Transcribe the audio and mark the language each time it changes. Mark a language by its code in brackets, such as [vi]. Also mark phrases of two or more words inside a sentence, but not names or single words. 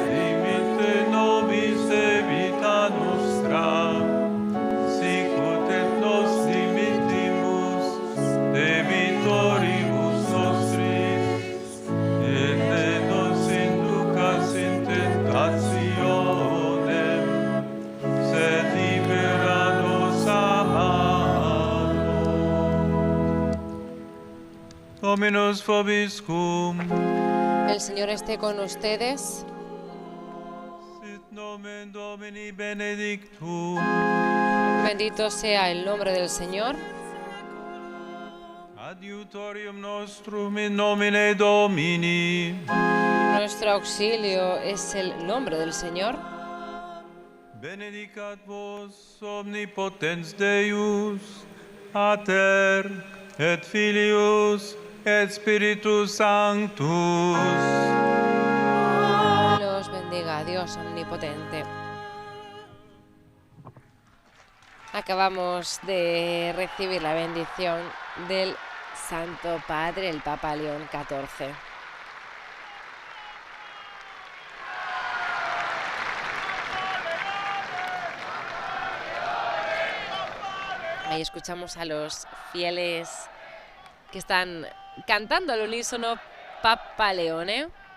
[la] dimitte nobis debita nostra, sicut et nos dimittimus debitoribus nostris, et ne nos inducas in tentationem, sed libera nos a malo. Dominus vobiscum, [es] El Señor esté con ustedes. [la] sit nomen Domini benedictum, [es] Bendito sea el nombre del Señor. [la] adiutorium nostrum in nomine Domini, [es] Nuestro auxilio es el nombre del Señor. [la] Benedicat vos omnipotens Deus, Pater et Filius et Spiritus Sanctus. [es] Los bendiga Dios omnipotente. Acabamos de recibir la bendición del Santo Padre, el Papa León XIV. Ahí escuchamos a los fieles que están cantando al unísono Papa Leone.